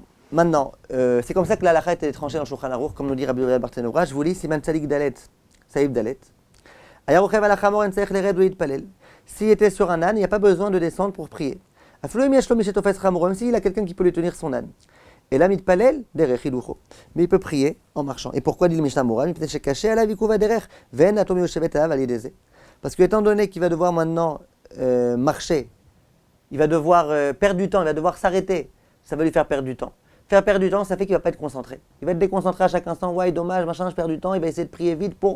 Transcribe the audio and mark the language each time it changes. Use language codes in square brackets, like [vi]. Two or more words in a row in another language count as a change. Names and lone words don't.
[fr] Maintenant, c'est comme ça que la halakha est tranchée dans Shulchan Aruch, comme nous dit Rabbi Yoel Barthénoura. Je vous lis [he] סימן צדי"ק דל"ת סעיף דל"ת. [fr] S'il était sur un âne, il n'y a pas besoin de descendre pour prier. Même s'il a quelqu'un qui peut lui tenir son âne. Et là, [he] מתפלל דרך הילוכו. [fr] Mais il peut prier en marchant. Et pourquoi dit le Mishnah Moran? Parce que étant donné qu'il va devoir maintenant marcher, il va devoir perdre du temps, il va devoir s'arrêter. Ça va lui faire perdre du temps. Faire perdre du temps, ça fait qu'il ne va pas être concentré. Il va être déconcentré à chaque instant. Ouais, dommage, machin, je perds du temps. Il va essayer de prier vite pour...